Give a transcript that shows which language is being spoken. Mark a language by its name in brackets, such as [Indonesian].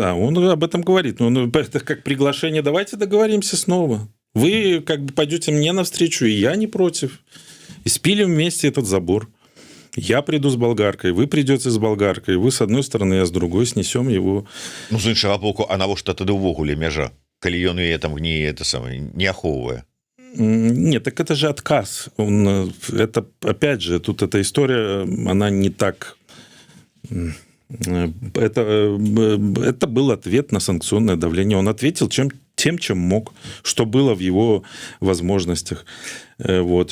[Russian] Да, он об этом говорит. Но это как приглашение. Давайте договоримся снова. Вы как бы пойдете мне навстречу, и я не против. И спилим вместе этот забор. Я приду с болгаркой, вы придете с болгаркой. Вы с одной стороны, я с другой. Снесем его. [Belarusian] Ну, з іншага боку, а навошта тады ўвогуле мяжа? Калі ён яе там не ахоўвае. [Russian] Нет, так это же отказ. Это, опять же, тут эта история, она не так... Это был ответ на санкционное давление. Он ответил тем, чем мог, что было в его возможностях. Вот.